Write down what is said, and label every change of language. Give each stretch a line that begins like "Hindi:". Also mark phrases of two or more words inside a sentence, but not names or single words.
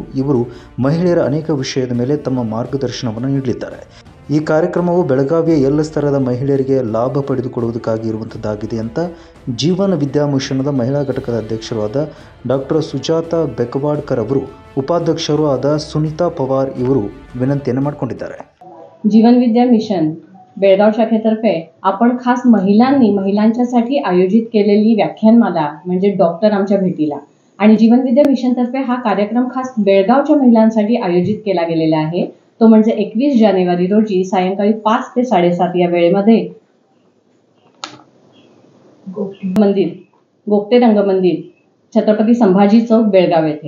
Kannada: ಇವರು ಮಹಿಳೆಯರ ಅನೇಕ ವಿಷಯದ ಮೇಲೆ ತಮ್ಮ ಮಾರ್ಗದರ್ಶನವನ್ನು ನೀಡಲಿದ್ದಾರೆ. ಈ ಕಾರ್ಯಕ್ರಮವು ಬೆಳಗಾವಿಯ ಎಲ್ಲ ಸ್ತರದ ಮಹಿಳೆಯರಿಗೆ ಲಾಭ ಪಡೆದುಕೊಳ್ಳುವುದಕ್ಕಾಗಿ ಇರುವಂಥದ್ದಾಗಿದೆ ಅಂತ ಜೀವನ ವಿದ್ಯಾ ಮಿಷನ್ದ ಮಹಿಳಾ ಘಟಕದ ಅಧ್ಯಕ್ಷರು ಆದ ಡಾಕ್ಟರ್ ಸುಜಾತಾ ಬೆಕವಾಡ್ಕರ್ ಅವರು, उपाध्यक्षರು ಆದ ಸುನಿತಾ ಪವಾರ್ ಇವರು विनंतीने ಮಾಡಿಕೊಂಡಿದ್ದಾರೆ.
Marathi: जीवन विद्या मिशन बेळगाव शाखेतर्फे आपण खास महिलांच्यासाठी आयोजित केलेली व्याख्यानमाला म्हणजे डॉक्टर आमच्या भेटीला आणि जीवन विद्या मिशन तर्फे हा कार्यक्रम खास बेळगावच्या महिलांसाठी आयोजित केला गेलेला आहे. तो म्हणजे 21 जानेवारी रोजी सायंकाळी 5 ते 7:30 या वेळेमध्ये गोगटे रंगमंदिर छत्रपती संभाजी चौक बेळगाव येथे.